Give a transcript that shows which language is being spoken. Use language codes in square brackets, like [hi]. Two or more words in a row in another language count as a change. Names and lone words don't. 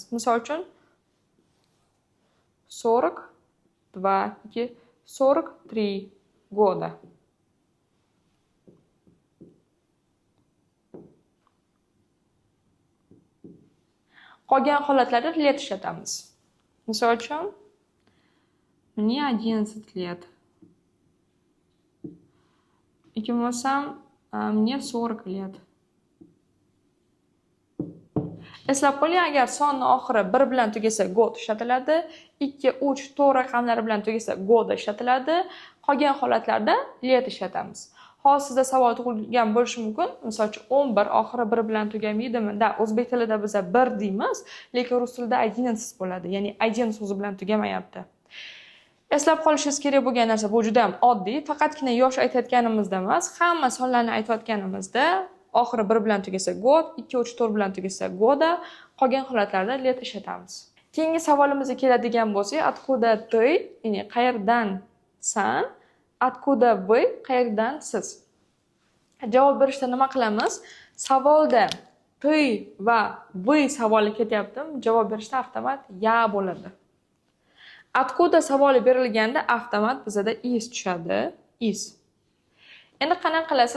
[uz] Misol uchun 42, 43 года. Qolgan holatlarda let ishlatamiz. Misol uchun, [ru] мне 11 лет. [uz] Yoki bo'lsam, [ru] мне 40 лет. [uz] Eslab qo'ying, agar sonni oxiri 1 bilan tugasa god ishlatiladi, 2, 3, 4 raqamlari bilan tugasa goda ishlatiladi. Qolgan holatlarda let ishlatamiz. Hozir sizda savol tug'ilgan bo'lishi mumkin. Misol uchun 11 oxiri 1 bilan tugamaydimi? Da, o'zbek tilida biz 1 deymiz, lekin rus tilida 11 bo'ladi. Ya'ni 1 so'zi bilan tugamayapti. Eslab qolishingiz kerak bo'lgan narsa bu juda ham oddiy. Faqatgina yosh aytayotganimizda emas, hamma sonlarni aytayotganimizda oxiri 1 bilan tugasa god, 2, 3, 4 bilan tugasa goda, qolgan holatlarda let ishlatamiz. Keyingi savolimizga keladigan bo'lsak, [ru] откуда ты, [uz] ya'ni qayerdan san, [ru] откуда вы, [uz] qayerdan siz. Javob berishda nima qilamiz? Savolda ты va вы savoli ketyaptimi? Javob berishda avtomat ya bo'ladi. Откуда savoli berilganda avtomat bizda is tushadi. Is. Endi qanaqa qilasiz?